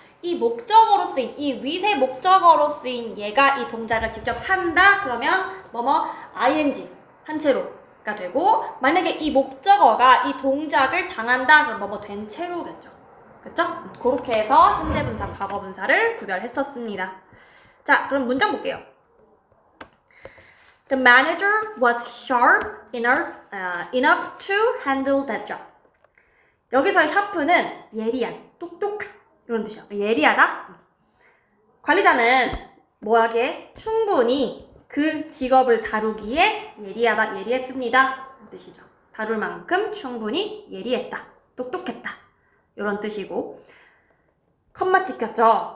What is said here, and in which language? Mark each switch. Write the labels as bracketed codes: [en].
[ko] 이 목적어로 쓰인 이 위세 목적어로 쓰인 얘가 이 동작을 직접 한다? 그러면 뭐뭐 ing 한 채로가 되고 만약에 이 목적어가 이 동작을 당한다? 그럼 뭐뭐 된 채로겠죠. 그렇죠? 그렇게 해서 현재 분사, 과거 분사를 구별했었습니다. 자, 그럼 문장 볼게요. [en] The manager was sharp enough to handle that job. [ko] 여기서의 sharp는 예리한, 똑똑한 이런 뜻이야. 예리하다. 관리자는 뭐하게 충분히 그 직업을 다루기에 예리하다, 예리했습니다. 이런 뜻이죠. 다룰 만큼 충분히 예리했다, 똑똑했다 이런 뜻이고 컴마 찍혔죠.